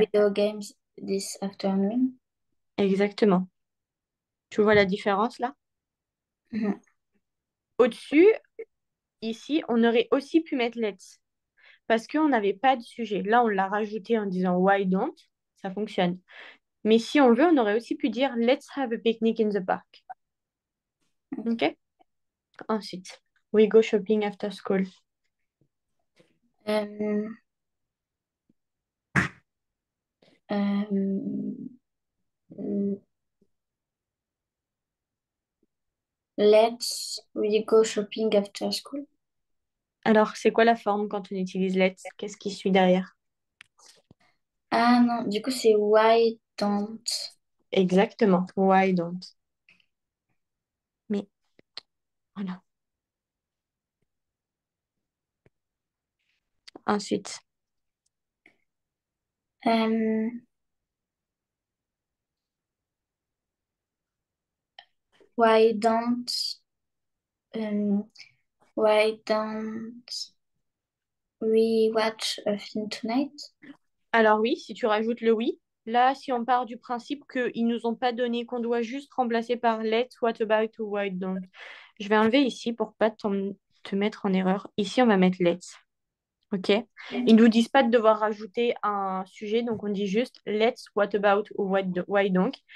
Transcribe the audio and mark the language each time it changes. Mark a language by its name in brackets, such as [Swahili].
[English] video games this afternoon? [French] exactement. Tu vois la différence là? Mhm. Au-dessus, ici, on aurait aussi pu mettre let's parce qu'on n'avait pas de sujet. Là, on l'a rajouté en disant [English] why don't, [French] ça fonctionne. Mais si on veut, on aurait aussi pu dire [English] let's have a picnic in the park. [French] OK? [English] Ensuite, we go shopping after school. Euh, euh, let's we go shopping after school. [French] Alors, c'est quoi la forme quand on utilise let's? Qu'est-ce qui suit derrière? Ah non, du coup c'est [English] why don't. [French] Exactement. [English] Why don't? [French] Mais voilà. Ensuite, [English] Euh, why don't euh, why don't we watch a film tonight? [French] alors oui, si tu rajoutes le oui, là, si on part du principe qu'ils nous ont pas donné, qu'on doit juste remplacer par let's, what about ou why don't. Je vais enlever ici pour pas te mettre en erreur. Ici, on va mettre let's. OK? Ils nous disent pas de devoir rajouter un sujet, donc on dit juste let's, what about ou why donc.